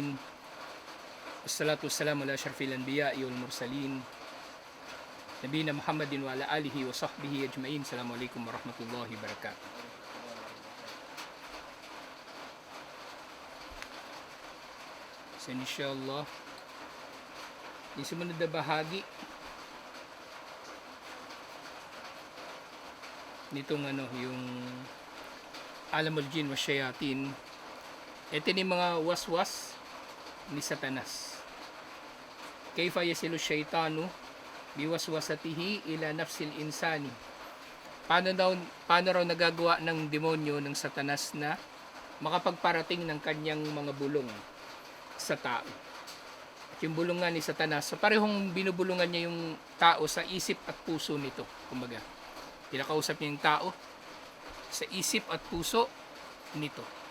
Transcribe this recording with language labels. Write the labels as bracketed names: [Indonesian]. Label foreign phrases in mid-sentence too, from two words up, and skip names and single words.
[Arabic] والصلاة والسلام على أشرف الأنبياء والمرسلين. نبينا محمد وعلى آله وصحبه أجمعين. السلام عليكم ورحمة الله وبركاته. So inshallah, [Filipino] yung sumunod na bahagi nitong yung [Arabic] عالم الجن والشياطين, [Filipino] ito ni mga waswas ni Satanas. [Arabic] كيف يصل الشيطان بوسوسته إلى نفس الإنسان. [Filipino] Paano raw nagagawa ng demonyo ng Satanas na makapagparating ng kanyang mga bulong sa tao. At yung bulong nga ni Satanas, so parehong binubulungan niya yung tao sa isip at puso nito. Kumbaga, pinakausap niya yung tao sa isip at puso nito.